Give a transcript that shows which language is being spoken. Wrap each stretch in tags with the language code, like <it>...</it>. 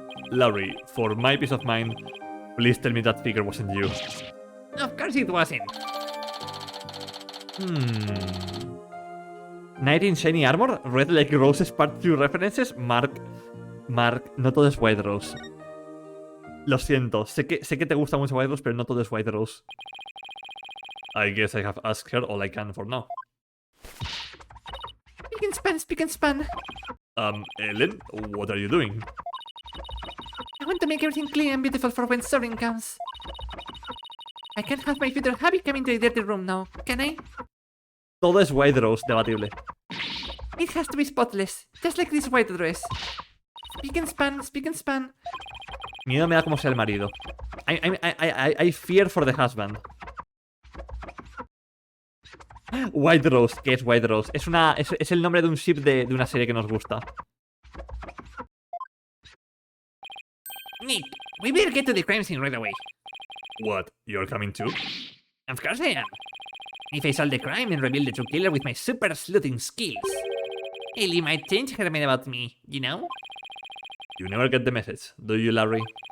<en>Larry, for my peace of mind, please tell me that figure wasn't you. Of course it wasn't. Knight in shiny armor? Red like Rose's part 2 references?</en> <es>Mark, no todo es White Rose. Lo siento, sé que te gusta mucho White Rose, pero no todo es White Rose.</es> <en>I guess I have asked her all I can for now. Speak and span. Ellen, what are you doing? I want to make everything clean and beautiful for when Sorin comes. I can't have my future hubby come into a dirty room now, can I?</en> <es>Todo es White Rose, debatible.</es> <en>It has to be spotless, just like this white dress. Speak and span.</en> <es>Miedo me da como sea el marido.</es> <en>I fear for the husband.</en> <es>White Rose, ¿qué es White Rose? Es el nombre de un ship de una serie que nos gusta.</es> <en>Nick, we better get to the crime scene right away. What? You're coming too? Of course I am. If I solve the crime and reveal the true killer with my super sleuthing skills, Ellie might change her mind about me, you know? You never get the message, do you, Larry?</en>